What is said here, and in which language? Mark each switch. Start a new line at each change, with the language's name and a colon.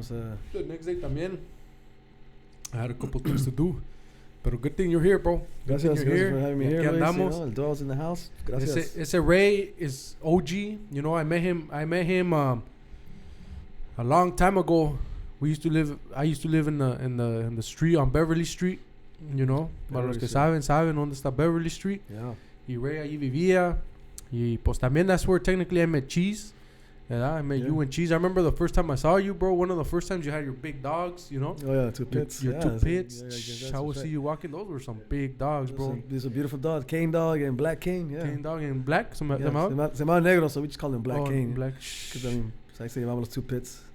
English: The next day
Spanish: también,
English: I had a couple things to do. But good thing you're here, bro.
Spanish: Gracias
English: for having me here, Luis. You know, el Dwell's in the house. Gracias. Ese Ray is OG. You know, I met him a long time ago. I used to live in the street on Beverly Street. You know,
Spanish: para los que saben dónde está
English: Beverly Street. Yeah.
Spanish: Y Ray allí vivía. Y pues también
English: that's where technically I met Cheese. Yeah, I met you and Cheese. I remember the first time I saw you, bro. One of the first times you had your big dogs, you know. Oh yeah, two pits. Your two pits. Yeah, I would see you walking. Those were some big dogs, bro. These are beautiful dogs. Cane dog and black cane. Yeah. Cane dog and black.
Spanish: Se llama negro,
English: so we just call them black cane. Black. Because I mean, so I say about those two pits.